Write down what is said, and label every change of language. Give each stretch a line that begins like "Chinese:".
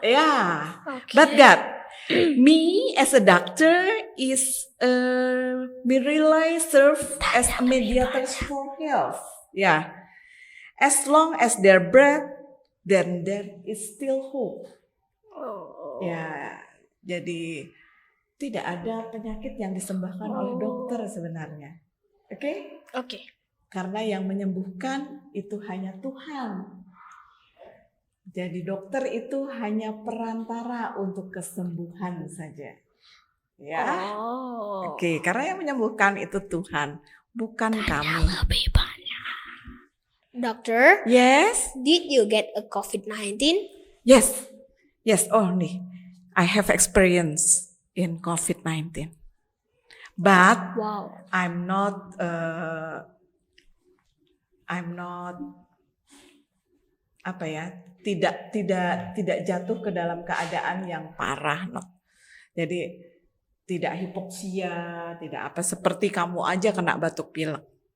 English: Yeah, Okay. but God. Me as a doctor is really serve as a mediator for health. Yeah, as long as there breath, then there is still hope. Oh.
Indonesian: Ya, jadi tidak ada penyakit yang disembahkan oleh dokter sebenarnya. Oke?
English: Okay.
Indonesian: Karena yang menyembuhkan itu hanya Tuhan. Jadi dokter itu hanya perantara untuk kesembuhan saja. Ya. Oke, karena yang menyembuhkan itu Tuhan, bukan kami. Lebih banyak. Doctor,
English: Yes? did you get a COVID-19? Yes. Yes, only. I have experience in COVID-19. But Wow. I'm not I'm not
Indonesian: apa ya, tidak jatuh ke dalam keadaan yang parah, no. Jadi tidak hipoksia, tidak apa, seperti kamu aja kena batuk pilek.